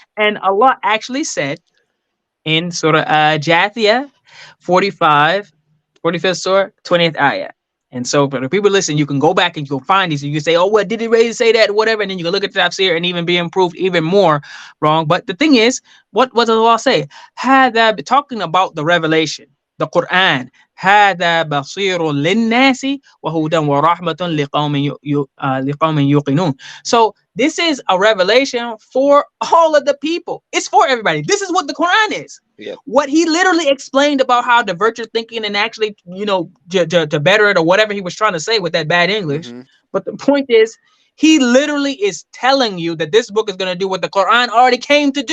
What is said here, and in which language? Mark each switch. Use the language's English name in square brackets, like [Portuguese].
[English] And Allah actually said in Surah Jathiyah 45, 45th Surah, 20th ayah. And so, but if people listen, you can go back and you can find these. And you can say, oh, what did it really say that? Whatever. And then you can look at the tafsir and even be improved even more wrong. But the thing is, what does Allah say? Hada, talking about the revelation, the Quran. [Arabic] هذا بصير للناس وهدى ورحمة لقوم يوقنون. [English] So this is a revelation for all of the people. It's for everybody. This is what the Quran is. Yep. What he literally explained about how divert your thinking and actually, to better it or whatever he was trying to say with that bad English. Mm-hmm. But the point is, he literally is telling you that this book is going to do what the Quran already came to do.